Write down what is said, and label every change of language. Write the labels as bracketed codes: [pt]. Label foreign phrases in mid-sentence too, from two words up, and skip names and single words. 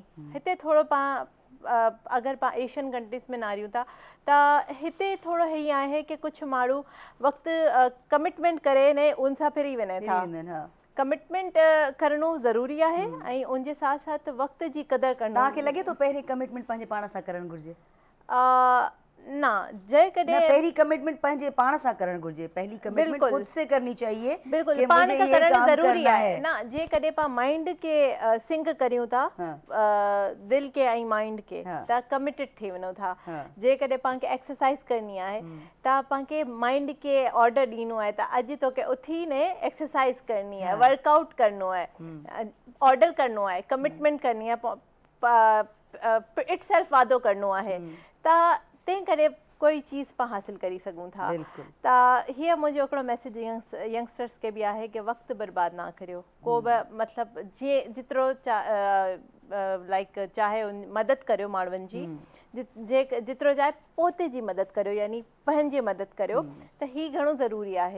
[sd] हिते थोरो अगरि पाण [en] Asian countries [sd] में नारियूं था त हिते थोरो हीअं आहे कि कुझु माण्हू वक़्तु कमिटमेंट करे ने उन सां फिरी वञे था। कमिटमेंट करणो ज़रूरी आहे ऐं उनजे साथ साथ वक़्त जी क़दुरु करणु। तव्हांखे लॻे थो पहिरीं कमिटमेंट पंहिंजे पाण सां करणु घुरिजे? ना जेकॾहिं न पहिरीं कमिटमेंट पंहिंजे पाण सां करणु घुरिजे, पहली कमिटमेंट बिल्कुलु। [ur] खुद से करनी चाहिए बिल्कुल कि [sd] पाण [ur] मुझे [sd] खां [ur] ये [sd] करणु [ur] काम ज़रूरी करना [sd] आहे [ur] है। [sd] ना, जेकॾहिं पाण माइंड खे सिंक करियूं था, दिलि खे ऐं माइंड खे, त कमिटेड थी वञो था। जेकॾहिं पाण खे एक्सरसाइज करणी आहे त पाण खे माइंड खे ऑर्डर ॾियणो आहे त अॼु तोखे उथी ने एक्सरसाइज करणी आहे, वर्कआउट करिणो आहे, ऑर्डर करिणो आहे, कमिटमेंट करणी आहे, [en] itself [sd] वादो करिणो आहे, त तंहिं करे कोई चीज़ पाण हासिल करी सघूं था। त हीअ मुंहिंजो हिकिड़ो मैसेज यंगस्टर्स खे बि आहे कि वक़्तु बर्बाद ना करियो, को बि मतिलबु जीअं जेतिरो लाइक चाहे मदद करियो माण्हुनि जी, जेतिरो चाहे पोते जी मदद करियो, यानी पंहिंजी मदद करियो, त हीअ घणो ज़रूरी आहे।